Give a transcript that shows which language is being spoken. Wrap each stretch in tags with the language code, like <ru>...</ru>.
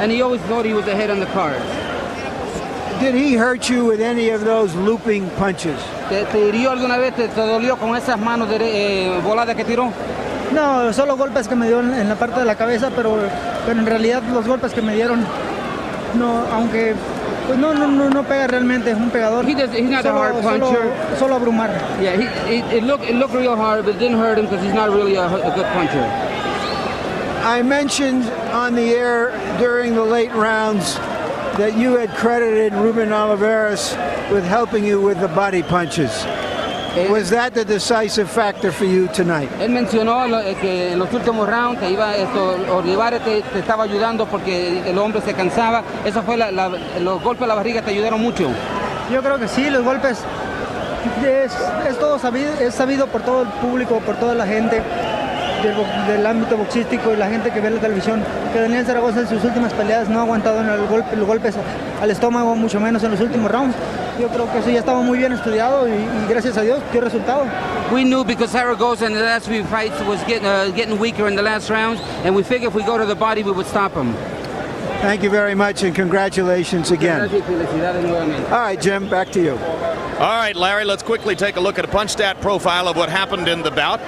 <en>And he always thought he was ahead on the card. Did he hurt you with any of those looping punches?</en> <es>¿Te hirió alguna vez? ¿Te dolió con esas manos voladas que tiró? No, solo golpes que me dio en la parte de la cabeza, pero en realidad los golpes que me dieron, no, aunque pues no pega realmente, es un pegador.</es> <en>He's not a hard puncher.</en> <es>Solo abrumar.</es> <en>Yeah, it looked real hard, but it didn't hurt him because he's not really a good puncher. I mentioned on the air during the late rounds that you had credited Ruben Oliveras with helping you with the body punches. Was that the decisive factor for you tonight?</en> <es>Él mencionó que en los últimos rounds Olivares te estaba ayudando porque el hombre se cansaba. Eso fue los golpes a la barriga te ayudaron mucho. Yo creo que sí, los golpes es todo sabido, es sabido por todo el público, por toda la gente del ámbito boxístico y la gente que ve la televisión, que Daniel Zaragoza en sus últimas peleas no ha aguantado en los golpes al estómago, mucho menos en los últimos rounds. Yo creo que eso ya estaba muy bien estudiado y gracias a Dios dio resultado.</es> <en>We knew because Zaragoza in the last few fights was getting weaker in the last rounds, and we figured if we go to the body, we would stop him. Thank you very much, and congratulations again. All right, Jim, back to you. All right, Larry, let's quickly take a look at a punch stat profile of what happened in the bout.</en>